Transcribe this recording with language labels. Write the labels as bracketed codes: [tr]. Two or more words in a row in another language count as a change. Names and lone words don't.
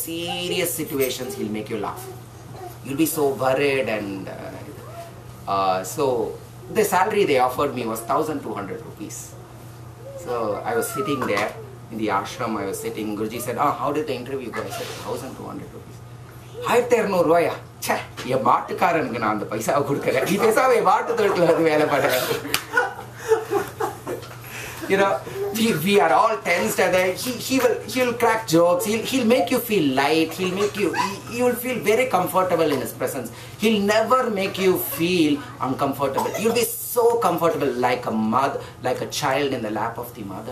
[en] Serious situations, he'll make you laugh. You'll be so worried and so the salary they offered me was 1,200 rupees. So I was sitting there in the ashram, I was sitting, Guruji said, how did the interview go? I said, 1,200 rupees. 1,200 rupees. [ta] ச்சா, யே மாட்டுக்காரனுக்கு நான் அந்த பைசா குடுக்கறேன். ஈ பைசா வே மாட்டு தொட்லா அது வேல படறா. [en] You know, we are all tense and he'll crack jokes, he'll make you feel light, you will feel very comfortable in his presence. He'll never make you feel uncomfortable. You'll be so comfortable like a mother, like a child in the lap of the mother.